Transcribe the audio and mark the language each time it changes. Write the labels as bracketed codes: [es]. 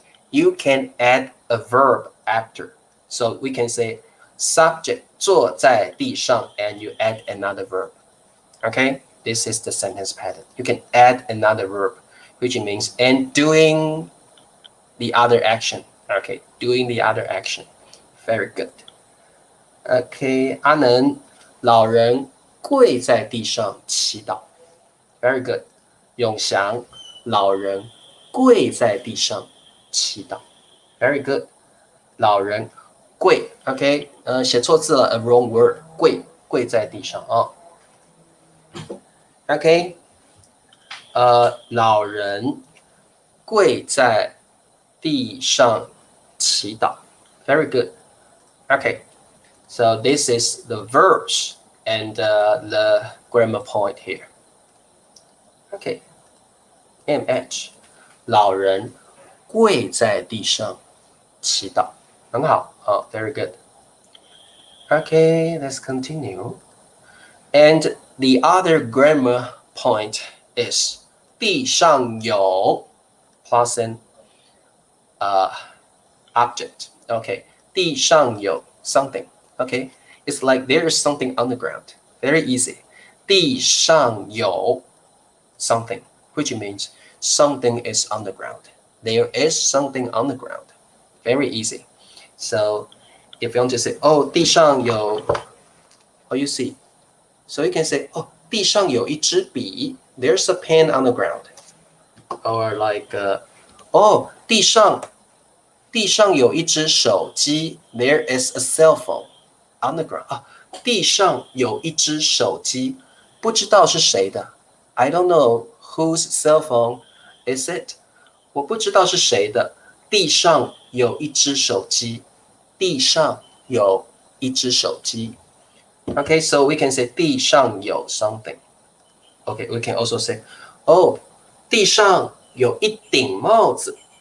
[en] You can add a verb after. So we can say subject [zh] 坐在地上 [en] and you add another verb. Okay, this is the sentence pattern. You can add another verb, which means and doing the other action. Okay, doing the other action. Very good. [zh] Okay, 阿能，老人跪在地上祈祷。 [en] Very good. [zh] 永祥，老人跪在地上祈祷。Very good. 老人跪 ，OK， 写错字了 ， [en] a wrong word， [zh] 跪在地上啊。 OK， 老人跪在地上祈祷。 [en] Very good. Okay, so this is the verbs and the grammar point here. [zh] Okay, MH， 老人跪在地上祈祷。很好，very good. [en] Okay, let's continue. And the other grammar point is 地上有 plus an object. Okay, 地上有 something. Okay, it's like there is something on the ground. Very easy. 地上有 something, which means something is on the ground. There is something on the ground. Very easy. So if you want to say, oh, 地上有, oh, you see. So you can say, oh, [zh] 地上有一支笔. [en] There's a pen on the ground. [zh] Or like, oh, 地上有一只手机. [en] There is a cell phone on the ground. [zh] 地上有一只手机，不知道是谁的。 [en] I don't know whose cell phone is it. [zh] 我不知道是谁的。地上有一只手机。地上有一只手机。 [en] Okay, so we can say 地上有 something. Okay, we can also say, oh, [zh] 地上有一顶帽子。